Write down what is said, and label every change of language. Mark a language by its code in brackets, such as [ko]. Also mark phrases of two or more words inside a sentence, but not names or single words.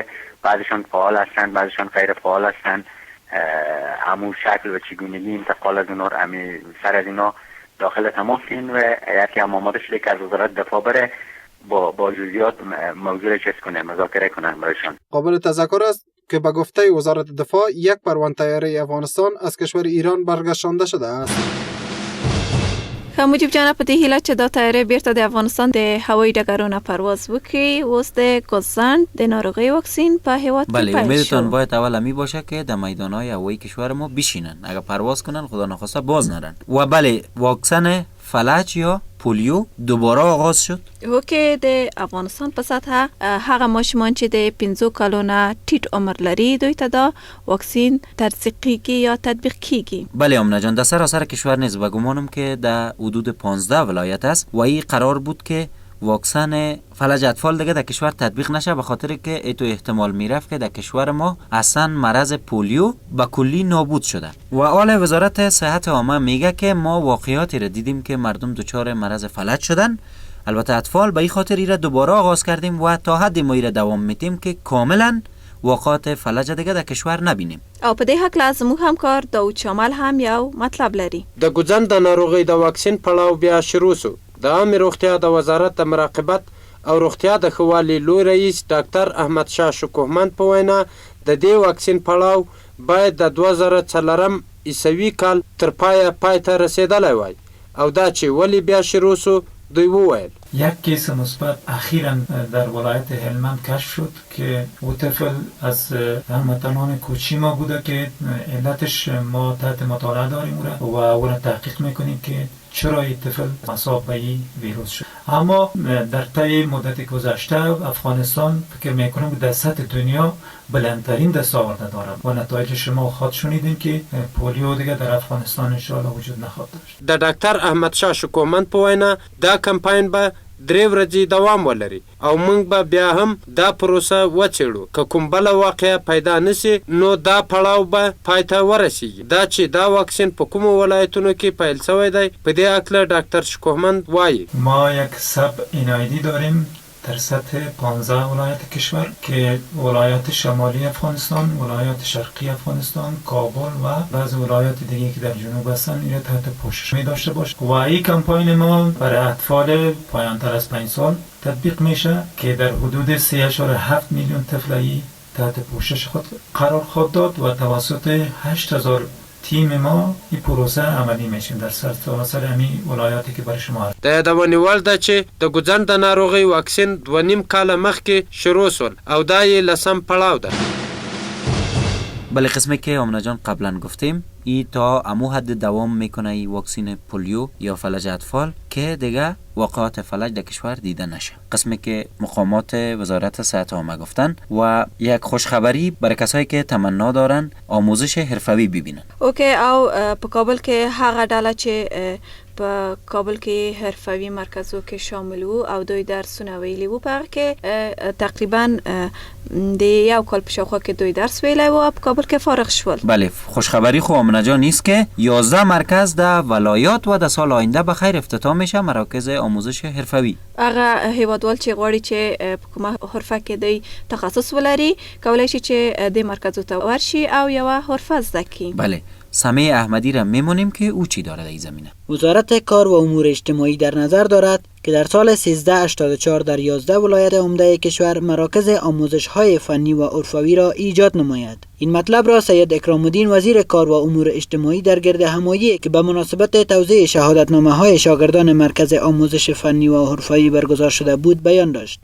[fa] بعضشان فعال هستند، بعضشان غیر فعال هستند. همون شکل و چگونگی انتقال از اونا سر از اینا داخل تماس این و یکی هم آماده شده که از وزارت دفاع بره با جزئیات موضوع چیز کنه، مذاکره کنن برایشان. قابل تذکر است که به گفته وزارت دفاع یک پرواز طیاره افغانستان از کشور ایران برگشتانده شده است. [ps] مجیب جان، په دې هیله چې دا تیارې بیرته د افغانستان د هوایي ډګرونو پرواز وکړي، اوس د کوزند د ناروغۍ واکسین په هیواد کې پیل شو. [fa] امیدتان باید اول همی باشه که در میدانهای هوایی کشور ما بشینن، اگر پرواز کنن خدا نخواسته باز نرن. و بله، واکسن فلج یا پولیو دوباره آغاز شد. [ps] هو که د افغانستان په سطح هغه ماشومان چې د 15 کالو نه ټیټ عمر لري دوی ته دا واکسین ترسیقیږي یا تطبیق کیږي. [fa] بله آمنه جان، در سراسر کشور نیز به گمانم که در حدود 15 ولایت است و این قرار بود که واکسن فلج اطفال دیگه در کشور تطبیق نشه، به خاطر که ایتو احتمال میرفت که در کشور ما اصلا مرض پولیو به کلی نابود شده. و حال وزارت صحت عامه میگه که ما واقعیاتی را دیدیم که مردم دچار مرض فلج شدن، البته اطفال، به این خاطر ایره دوباره آغاز کردیم و تا حدی ما ایره دوام میدیم که کاملا واقعات فلج دیگه در کشور نبینیم. [ps] او په دې هکله زموږ همکار داود شامل هم یو مطلب لري. د ګوځند د ناروغۍ د واکسین پړاو بیا شروع شو. د عامې روغتیا د وزارت د مراقبت او روغتیا د ښه والي لوی رئیس ډاکټر احمد شاه شکوهمند په وینا د دې واکسین پړاو باید د 2004 عیسوي کال تر پای ته رسیدلی وای او دا چې ولی بیا شروع شو دوی وویل. [fa] یک کیس مثبت اخیراً در ولایت هلمند کشف شد که او طفل از هموطنان کوچی ما بوده که علتش ما تحت مطالعه داریم و او را تحقیق میکنیم که چرا این طفل مصاب به این ویروس شد. اما در طی مدت گذشته افغانستان فکر میکنم در سطح دنیا بلندترین دستاورد دارد و نتایج شما خود شنیدین که پولیو دیگه در افغانستان انشاءالله وجود نخواهد داشت. [ps] د ډاکټر احمد شاه شکوهمند په وینا دا کمپاین به 3 ورځې دوام ولري او موږ به بیا هم دا پروسه وڅېړو. که کوم بله واقعه پیدا نشي نو دا پړاو به پای ته ورسیږي. دا چې دا واکسین په کومو ولایتونو کې پیل شوی دی په دې هکله ډاکټر شکوهمند وایي. [fa] ما یک [en] sub NID [fa] داریم در سطح 15 ولایت کشور که ولایات شمالی افغانستان، ولایات شرقی افغانستان، کابل و بعض ولایات دیگه که در جنوب هستن این تحت پوشش می داشته باشه و این کمپاین ما برای اطفال پایان‌تر از 5 سال تطبیق میشه که در حدود 3.7 میلیون طفل تحت پوشش خود قرار خواهد داد و توسط 8000 تیم ما این پروسه عملی میشیم در سرتاسر همین ولایاتی که برای شما هست. [ps] د یادونې ده چې د ګوځند د ناروغۍ واکسین 2.5 کاله مخکې شروع شول او دا یې لسم پړاو ده. [fa] بله قسمی که آمنه جان قبلا گفتیم ای تا امو حد دوام میکنه ای واکسین پولیو یا فلج اطفال که دیگه واقعات فلج در کشور دیده نشه. قسمی که مقامات وزارت صحت عامه گفتن و یک خوشخبری برای کسایی که تمنا دارن آموزش حرفوی ببینن. [ps] اوکی او په کابل کې هغه ډله چې په کابل کې حرفوي مرکزو کې شامل وو او دوی درسونه ویلي وو په هغه کې تقریبا د یو کال په شاوخوا کې دوی درس ویلی وو په کابل کې فارغ شول. [fa] بله خوشخبری خو آمنه جان نیست که 11 مرکز در ولایات و در سال آینده به خیر افتتاح میشه مراکز آموزش حرفوی. [ps] هغه هیوادوال چې غواړي چې په کومه حرفه کې دی تخصص ولري کولای شي چې د مرکزو ته ورشي او یوه حرفه زده کړي. [fa] بله سمیع احمدی را میمونیم که او چی داره در این زمینه. وزارت کار و امور اجتماعی در نظر دارد که در سال 1384 در 11 ولایت عمده کشور مراکز آموزش های فنی و عرفوی را ایجاد نماید. این مطلب را سید اکرام الدین وزیر کار و امور اجتماعی در گرد همایی که به مناسبت توزیع شهادتنامه های شاگردان مرکز آموزش فنی و عرفوی برگزار شده بود بیان داشت.